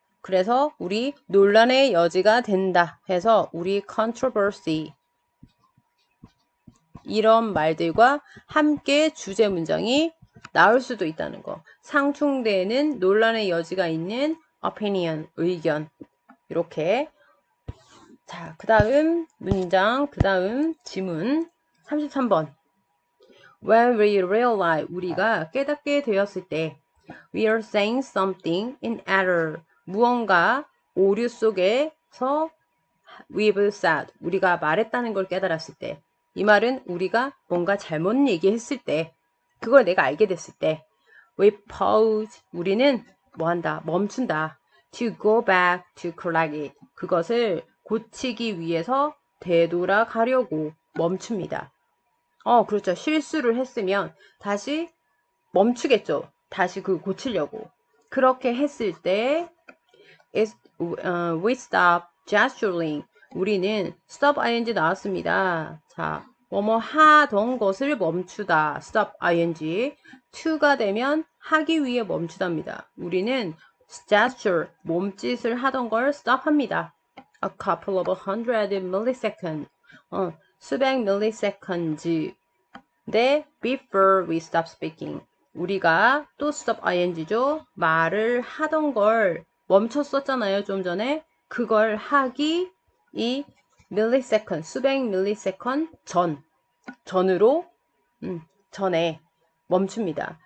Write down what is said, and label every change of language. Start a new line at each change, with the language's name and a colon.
Korean: 그래서 우리 논란의 여지가 된다 해서 우리 controversy 이런 말들과 함께 주제 문장이 나올 수도 있다는 거. 상충되는 논란의 여지가 있는 opinion, 의견. 이렇게. 자, 그 다음 문장, 그 다음 지문 33번.
English: When we realize,
Korean: 우리가 깨닫게 되었을 때
English: we are saying something in error.
Korean: 무언가 오류 속에서
English: we've said.
Korean: 우리가 말했다는 걸 깨달았을 때. 이 말은 우리가 뭔가 잘못 얘기했을 때, 그걸 내가 알게 됐을 때,
English: we pause,
Korean: 우리는 뭐한다? 멈춘다.
English: to go back to correct it.
Korean: 그것을 고치기 위해서 되돌아가려고 멈춥니다. 그렇죠. 실수를 했으면 다시 멈추겠죠. 다시 그 고치려고. 그렇게 했을 때,
English: we stop gesturing.
Korean: 우리는 stop ing 나왔습니다. 자, 뭐뭐 하던 것을 멈추다.
English: stop ing.
Korean: to가 되면 하기 위해 멈추답니다. 우리는 gesture, 몸짓을 하던 걸 stop 합니다.
English: a couple of 100 milliseconds.
Korean: 수백 milliseconds.
English: 네, before we stop speaking.
Korean: 우리가 또 stop ing죠. 말을 하던 걸 멈췄었잖아요. 좀 전에. 그걸 하기 이 millisecond, 수백 millisecond 전으로 전에 멈춥니다.